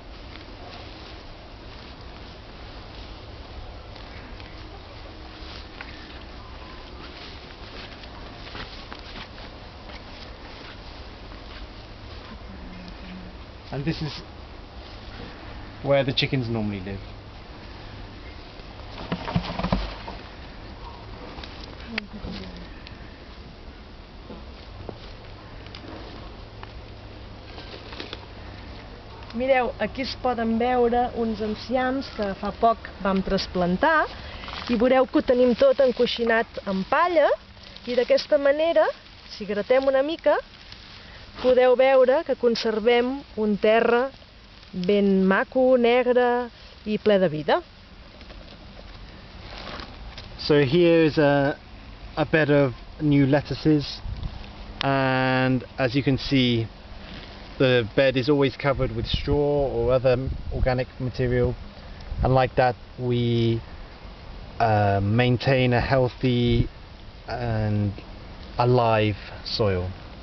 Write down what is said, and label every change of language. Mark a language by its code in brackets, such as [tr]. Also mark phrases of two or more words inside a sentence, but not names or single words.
[en] And this is where the chickens normally live. [ca] Mireu, aquí es poden veure uns enciams que fa poc vam trasplantar i veureu que ho tenim tot encoixinat amb palla i d'aquesta manera, si gratem una mica, podeu veure que conservem un terra ben maco, negre i ple de vida. [en] So here is a bed of new lettuces, and as you can see, the bed is always covered with straw or other organic material, and like that we maintain a healthy and alive soil.